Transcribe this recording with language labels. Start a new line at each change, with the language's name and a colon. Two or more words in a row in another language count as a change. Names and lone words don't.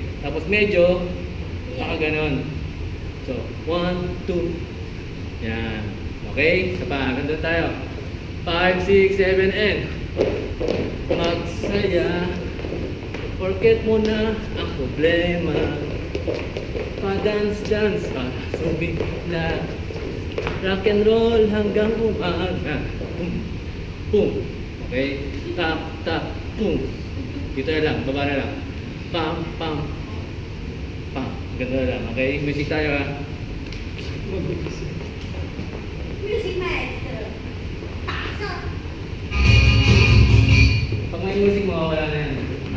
Filipino: Tapos medyo, baka ganon. So, 1, 2. Yan. Okay? Isa pa. Ganda tayo. 5, 6, 7, and magsaya. Porket mo na ang problema. Pa-dance, dance. Sumigla.
English: Rock and roll
Filipino: hanggang umaga. Boom. Boom. Okay? Tap, tap, boom. Dito na lang. Baba na lang. Pam, pam. Pam. Ganito na lang. Okay? Music tayo, ha?
English: Music master.
Filipino: Pasok! Pag may music, mawawala na yan.